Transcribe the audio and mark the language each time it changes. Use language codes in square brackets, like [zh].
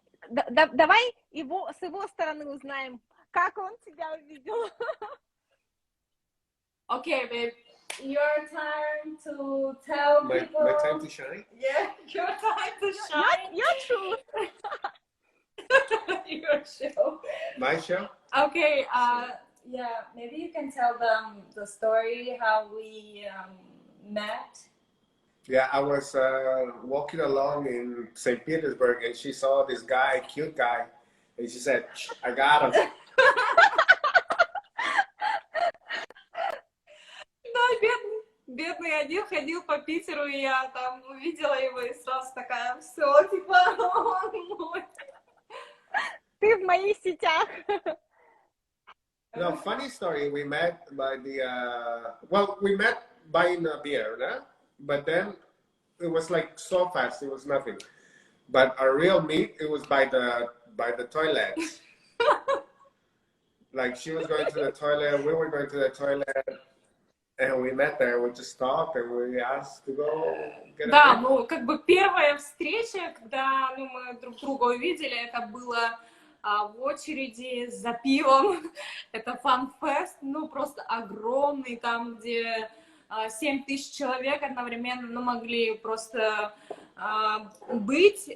[ru] давай с его стороны узнаем, как он тебя увидел. [en] Okay, babe, your time to tell people. My time to shine? Yeah, your time to shine. Your truth. Your show. My show? Okay, yeah, maybe you can tell them the story, how we met. Yeah, I was walking along in St. Petersburg, and she saw this guy, cute guy, and she said, I got him. [ru] Да, бедный один ходил по Питеру, и я там увидела его, и сразу такая, все, типа, он мой. Ты в моих сетях. [en] No, funny story. We met by we met buying a beer, né? But then it was like so fast, it was nothing. But our real meet, it was by the toilets. Like she was going to the toilet, we were going to the toilet, and we met there. We just talked, and we asked to go get a [ru] Да, [en] beer. [ru] ну, как бы первая встреча, когда мы друг друга увидели, это было в очереди за пивом. Это фан-фест, ну, просто огромный, там, где 7000 человек одновременно могли просто быть.